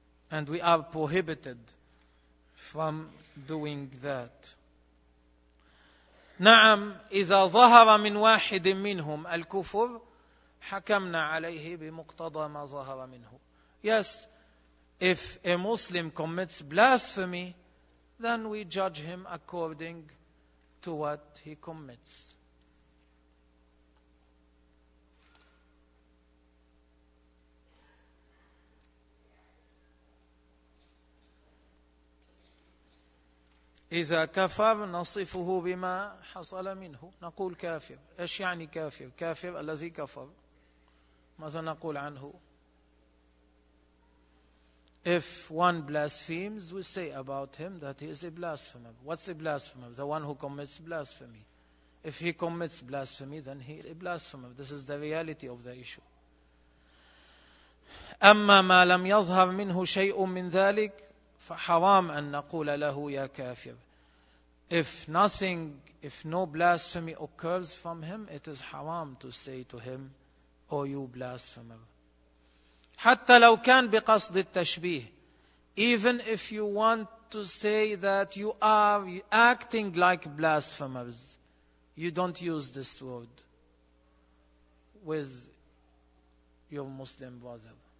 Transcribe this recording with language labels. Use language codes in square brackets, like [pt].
[en] And we are prohibited from doing that. [ar] نعم إذا ظهر من واحد منهم الكفر حكمنا عليه بمقتضى ما ظهر منه. [en] Yes, if a Muslim commits blasphemy, then we judge him according to what he commits. [ar] إذا كفر نصفه بما حصل منه. نقول كافر. إيش يعني كافر؟ كافر الذي كفر. ماذا نقول عنه؟ [en] If one blasphemes, we say about him that he is a blasphemer. What's a blasphemer? The one who commits blasphemy. If he commits blasphemy, then he is a blasphemer. This is the reality of the issue. [ar] أما ما لم يظهر منه شيء من ذلك فحرام أن نقول له يا كافر. [en] If no blasphemy occurs from him, it is haram to say to him, oh you blasphemer. [ar] حتى لو كان بقصد التشبيه. [en] Even if you want to say that you are acting like blasphemers, you don't use this word with your Muslim brother.